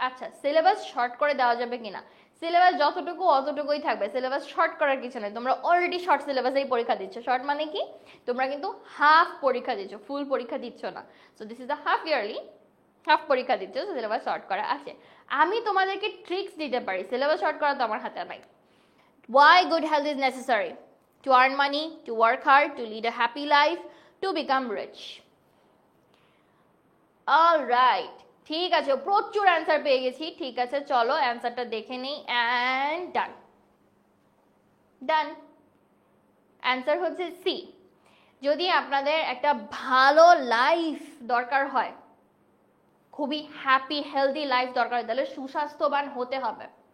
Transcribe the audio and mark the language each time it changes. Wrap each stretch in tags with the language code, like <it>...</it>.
<bn>আচ্ছা, syllabus short করে দেওয়া যাবে কিনা? সিলেবাস যতটুকু অতটুকুই থাকবে, সিলেবাস শর্ট করার কিছু নেই। তোমরা অলরেডি শর্ট সিলেবাসেই পরীক্ষা দিচ্ছ। শর্ট মানে কি? তোমরা কিন্তু হাফ পরীক্ষা দিচ্ছ, ফুল পরীক্ষা দিচ্ছ না।</bn> <en>so this is the half yearly,</en> <bn>half পরীক্ষা দিচ্ছ, সিলেবাস শর্ট করা আছে। আমি তোমাদেরকে ট্রিক্স দিতে পারি, সিলেবাস শর্ট করা তো আমার হাতে নাই।</bn> <en>Why good health is necessary? To earn money, to work hard, to lead a happy life, to become rich. All right,</en> <bn>ঠিক আছে, প্রচুর অ্যান্সার পেয়ে গেছি। ঠিক আছে, চলো অ্যান্সারটা দেখে নিই। And done. অ্যান্সার হচ্ছে সি। যদি আপনাদের একটা ভালো লাইফ দরকার হয়, খুবই হ্যাপি হেলদি লাইফ দরকার হয়, তাহলে সুস্বাস্থ্যবান হতে হবে।</bn>